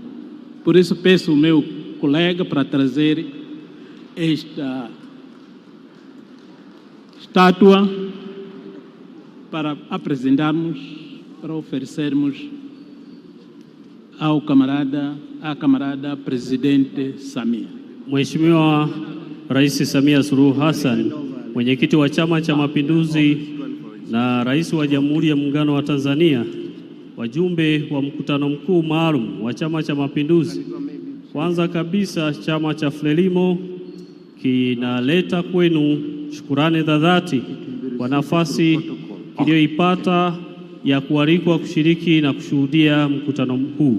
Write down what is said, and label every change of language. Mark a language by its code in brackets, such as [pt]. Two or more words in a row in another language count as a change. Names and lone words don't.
[pt] Por isso peço ao meu colega para trazer esta estátua para apresentarmos, para oferecermos à camarada Presidente Samia. [sw] Mheshimiwa Rais Samia Suluhu Hassan, mwenyekiti wa Chama cha Mapinduzi na Rais wa Jamhuri ya Muungano wa Tanzania, wajumbe wa mkutano mkuu maalum wa Chama cha Mapinduzi. Kwanza kabisa, chama cha Frelimo kinaleta kwenu shukurani za dhati kwa nafasi iliyoipata ya kualikwa kushiriki na kushuhudia mkutano mkuu.